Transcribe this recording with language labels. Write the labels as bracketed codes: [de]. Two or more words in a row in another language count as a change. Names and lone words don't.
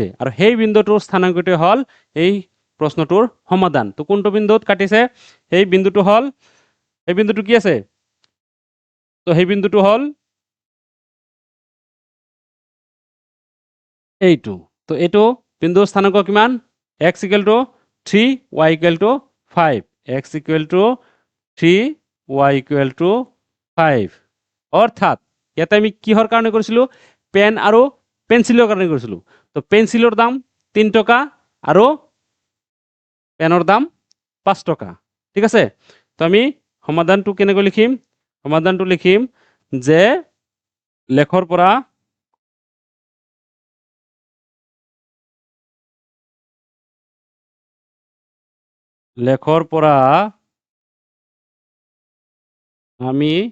[as] আৰু সেই বিন্দুটোৰ স্থানাংকটোৱে হ'ল এই প্ৰশ্নটোৰ সমাধান। তো কোনটো বিন্দুত কাটিছে? সেই বিন্দুটো হ'ল, এই বিন্দুটো কি আছে? তো সেই বিন্দুটো হ'ল এইটো। তো এইটো বিন্দুৰ স্থানাংক কিমান? x = 3, y = 5। x = 3, y = 5। অৰ্থাৎ ইয়াতে আমি কিহৰ কাৰণে কৰিছিলোঁ? পেন আৰু পেঞ্চিলৰ কাৰণে কৰিছিলোঁ। তো পেঞ্চিলৰ দাম 3 টকা আৰু পেনৰ দাম 5 টকা। ঠিক আছে? তো আমি সমাধানটো কেনেকৈ লিখিম? সমাধানটো লিখিম যে লেখৰ পৰা আমি